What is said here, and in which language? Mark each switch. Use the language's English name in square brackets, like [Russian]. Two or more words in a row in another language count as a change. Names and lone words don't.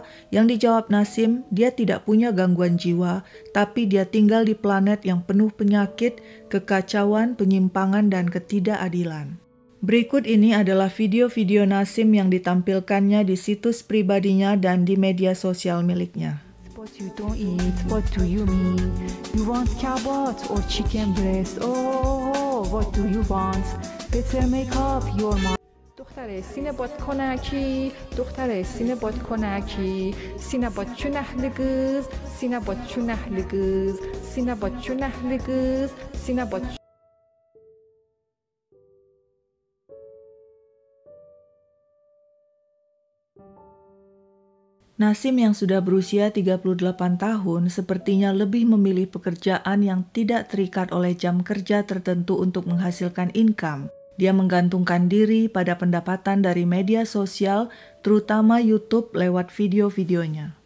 [Indonesian] Yang dijawab Nasim, dia tidak punya gangguan jiwa, tapi dia tinggal di planet yang penuh penyakit, kekacauan, penyimpangan, dan ketidakadilan. Berikut ini adalah video-video Nasim yang ditampilkannya di situs pribadinya dan di media sosial miliknya. [English] What you don't eat, what do you mean? You want kebab or chicken breast? Oh, what do you want? Better make up your mind. [Persian] دختره سینه باد کنکی دختره سینه باد کنکی سینه باد چونه لگز سینه باد چونه لگز سینه باد چونه لگز سینه باد. [Indonesian] Nasim yang sudah berusia 38 tahun sepertinya lebih memilih pekerjaan yang tidak terikat oleh jam kerja tertentu untuk menghasilkan income. Dia menggantungkan diri pada pendapatan dari media sosial, terutama YouTube lewat video-videonya.